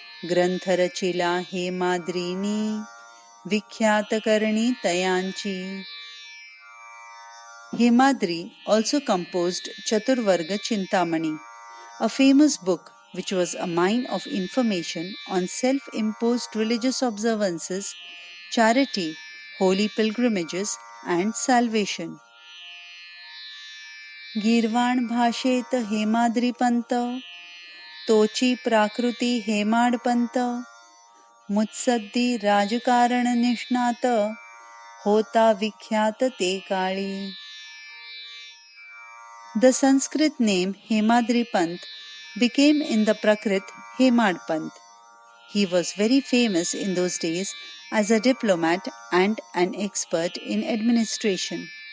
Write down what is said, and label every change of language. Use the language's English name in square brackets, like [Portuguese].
[Marathi] ग्रंथ रचिला हेमाद्रीनी, विख्यात करणी तयांची. [English] Hemadri also composed Chaturvarga Chintamani, a famous book which was a mine of information on self-imposed religious observances, charity, holy pilgrimages, and salvation. [Marathi] गीर्वाण भाषेत हेमाद्रीपंत, तोची प्राकृती हेमाडपंत. मुत्सद्दी राजकारण निष्णात, होता विख्यात ते काळी. [English] The Sanskrit name Hemadri Pant became in the Prakrit Hemad Pant. He was very famous in those days as a diplomat and an expert in administration.